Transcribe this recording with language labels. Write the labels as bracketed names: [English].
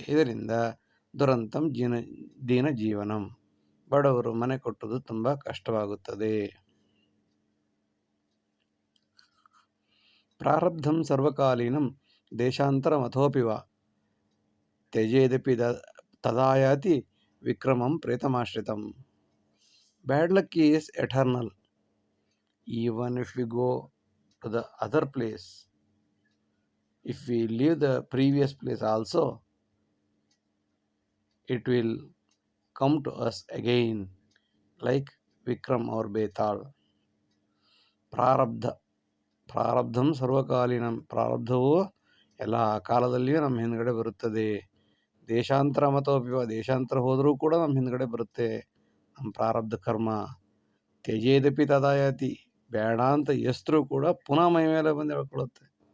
[Kannada] ಇದರಿಂದ [Sanskrit] ದುರಂತಂ ದೀನ ಜೀವನಂ, [Kannada] ಬಡವರು ಮನೆ ಕಟ್ಟೋದು ತುಂಬ ಕಷ್ಟವಾಗುತ್ತದೆ. [Sanskrit] ಪ್ರಾರಬ್ಧಂ ಸರ್ವಕಾಲೀನಂ ದೇಶಾಂತರ ಮಥೋಪಿ ವಾ ತ್ಯಜೇದಪಿ ತದಾಯಾತಿ ವಿಕ್ರಮಂ ಪ್ರೇತಮಾಶ್ರಿತಂ. [English] Bad luck is eternal. Even if we go to the other place, if we leave the previous place also, it will come to us again, like Vikram or Betal. [Sanskrit] ಪ್ರಾರಬ್ಧಂ ಸರ್ವಕಾಲೀನಂ, [Kannada] ಪ್ರಾರಬ್ಧವು ಎಲ್ಲ ಕಾಲದಲ್ಲಿಯೂ ನಮ್ಮ ಹಿಂದ್ಗಡೆ ಬರುತ್ತದೆ. [Sanskrit] ದೇಶಾಂತರ ಮತೋಪಿವ, [Kannada] ದೇಶಾಂತರ ಹೋದರೂ ಕೂಡ ನಮ್ಮ ಹಿಂದ್ಗಡೆ ಬರುತ್ತೆ ನಮ್ಮ ಪ್ರಾರಬ್ಧ ಕರ್ಮ. [Sanskrit] ತ್ಯಜೇದಪಿ ತದಾಯಾತಿ, [Kannada] ಬೇಡ ಅಂತ ಎಸ್ತರೂ ಕೂಡ ಪುನಃ ಮೈ ಮೇಲೆ ಬಂದು ಹೇಳ್ಕೊಳ್ಳುತ್ತೆ.